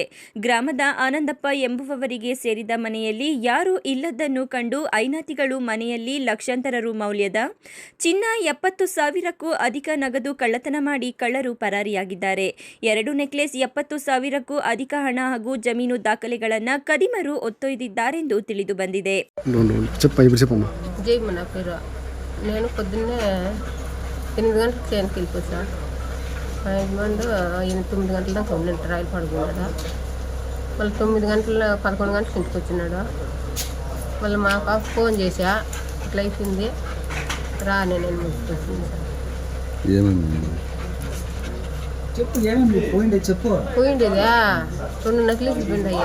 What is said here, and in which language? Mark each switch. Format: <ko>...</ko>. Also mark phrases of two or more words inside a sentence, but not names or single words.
<kn>ಗ್ರಾಮದ ಆನಂದಪ್ಪ ಎಂಬುವವರಿಗೆ ಸೇರಿದ ಮನೆಯಲ್ಲಿ ಯಾರೂ ಇಲ್ಲದನ್ನು ಕಂಡು ಐನಾತಿಗಳು ಮನೆಯಲ್ಲಿ ಲಕ್ಷಾಂತರ ರು ಮೌಲ್ಯದ ಚಿನ್ನ 70,000ಕ್ಕೂ ಅಧಿಕ ನಗದು ಕಳ್ಳತನ ಮಾಡಿ ಕಳ್ಳರು ಪರಾರಿಯಾಗಿದ್ದಾರೆ. 2 ನೆಕ್ಲೆಸ್, 70,000ಕ್ಕೂ ಅಧಿಕ ಹಣ ಹಾಗೂ ಜಮೀನು ದಾಖಲೆಗಳನ್ನು ಕದಿಮರು ಒತ್ತೊಯ್ದಿದ್ದಾರೆಂದು ತಿಳಿದು ಬಂದಿದೆ.</kn> <te>నేను పొద్దున్నే 8 గంటలకు ట్రైన్కి వెళ్ళిపోతా. మా యజమానుడు 9 గంటల దాకా ఉన్నాడు, రైలు పడుకున్నాడు. మళ్ళీ 9 గంటల 11 గంటలకు ఇంటికి వచ్చినాడు. మళ్ళీ మా పాప ఫోన్ చేసా, ఇట్లా అయిపోయింది రా, నేను పోయిండేదా 2 నెక్లెస్ పోయిండయ్యా.</te>